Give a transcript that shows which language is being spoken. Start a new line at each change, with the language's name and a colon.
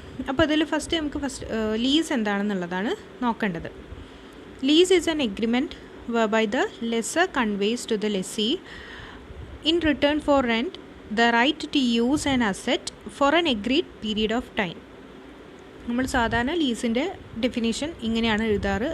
Malayalam: അപ്പോൾ അതിൽ first lease എന്താണെന്നുള്ളതാണ് നോക്കേണ്ടത്.
English: Lease is an agreement whereby the lessor conveys to the lessee in return for rent the right to use an asset for an agreed period of time.
Malayalam: നമ്മൾ സാധാരണ ലീസിൻ്റെ definition ഇങ്ങനെയാണ് എഴുതാറ്.